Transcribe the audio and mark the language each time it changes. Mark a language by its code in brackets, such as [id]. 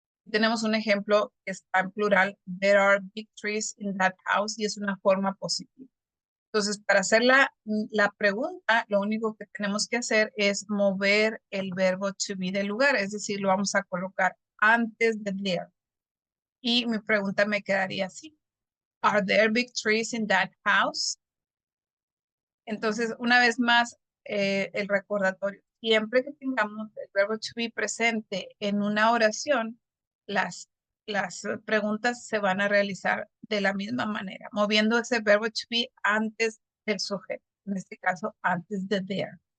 [es] Tenemos un ejemplo que está en plural, [en] there are big trees in that house, [es] y es una forma positiva. Entonces, para hacer la pregunta, lo único que tenemos que hacer es mover el verbo to be del lugar, es decir, lo vamos a colocar antes de there. Y mi pregunta me quedaría así. [en] Are there big trees in that house? [es] Entonces, una vez más, el recordatorio. Siempre que tengamos el verbo to be presente en una oración, las preguntas se van a realizar de la misma manera, moviendo ese verbo to be antes del sujeto, en este caso, antes de there.